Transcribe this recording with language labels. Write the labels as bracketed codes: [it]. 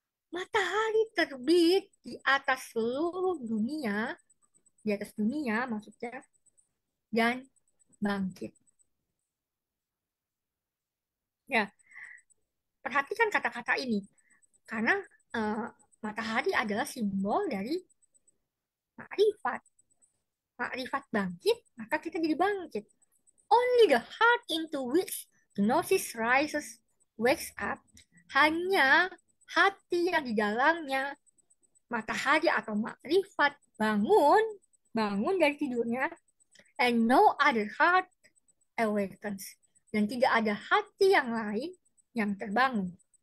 [id] Matahari terbit di atas seluruh dunia, di atas dunia maksudnya, dan bangkit. Ya, perhatikan kata-kata ini, karena eh, matahari adalah simbol dari makrifat. Makrifat bangkit, maka kita jadi bangkit. [en] Only the heart into which gnosis rises wakes up. [id] Hanya hati yang di dalamnya matahari atau makrifat bangun dari tidurnya, [en] and no other heart awakens. [id] Dan tidak ada hati yang lain yang terbangun.